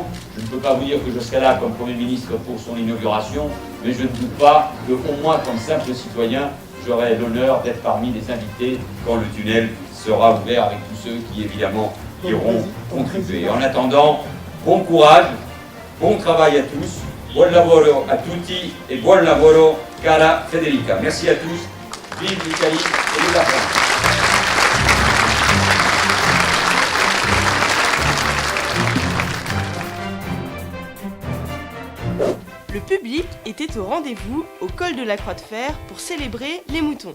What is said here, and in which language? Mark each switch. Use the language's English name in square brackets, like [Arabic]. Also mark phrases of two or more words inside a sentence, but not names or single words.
[French] Je ne peux pas vous dire que je serai là comme Premier ministre pour son inauguration, mais je ne doute pas qu'au moins comme simple citoyen, j'aurai l'honneur d'être parmi les invités quand le tunnel sera ouvert avec tous ceux qui évidemment iront contribuer. En attendant, bon courage, bon travail à tous [Italian] buon lavoro a tutti e buon lavoro cara Federica. [French] Merci à tous, vive l'Italie et vive la France. Le public était au rendez-vous au col de la Croix de Fer pour célébrer les moutons.